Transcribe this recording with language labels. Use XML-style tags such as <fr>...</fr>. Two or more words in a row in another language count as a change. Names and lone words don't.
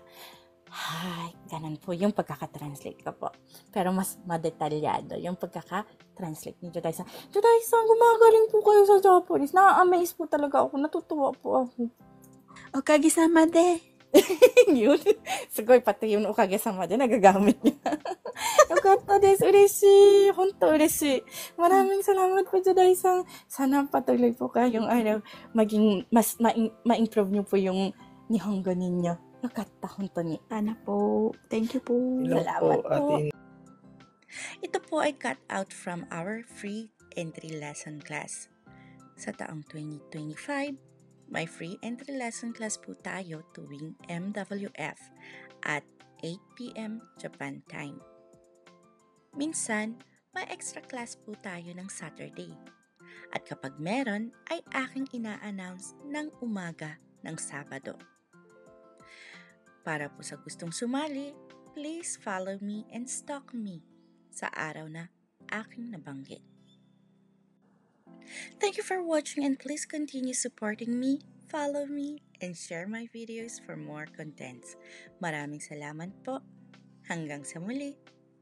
<tl>Hay, ganun po yung pagkaka-translate ko po. Pero mas madetalyado yung pagkaka-translate ni Jodai-san. Jodai-san, gumagaling po kayo sa Japanese. Na-amaze po talaga ako. Natutuwa po ako.</tl> <ja>おかげさまで.</ja> <tl>Yun. Sugoi, pati yung</tl> <ja>おかげさまで</ja> <tl>nagagamit niya.</tl> <ja>よかったです. Ureshi. ほんと嬉しい.</ja> <tl>Maraming salamat po, Jodai-san. Sana patuloy po kayong maging mas ma-improve niyo po yung Nihongo ninyo.</tl> <ja>よかった、ほんとに.</ja> <tl>Sana po.</tl> <en>Thank you po. Hello</en> <tl>Salamat po, po. Ate Ito po ay</tl> <en>cut out from our free entry lesson class.</en> <tl>Sa taong 2025, may</tl> <en>free entry lesson class</en> <tl>po tayo tuwing MWF</tl> <en>at 8 p.m. Japan time.</en> <tl>Minsan, may</tl> <en>extra class</en> <tl>po tayo ng Saturday. At kapag meron, ay aking ina-announce ng umaga ng Sabado. Para po sa gustong sumali,</tl> <en>please follow me and stalk me</en> <tl>sa araw na aking nabanggit.</tl> <en>Thank you for watching and please continue supporting me, follow me, and share my videos for more contents.</en> <tl>Maraming salamat po. Hanggang sa muli.</tl>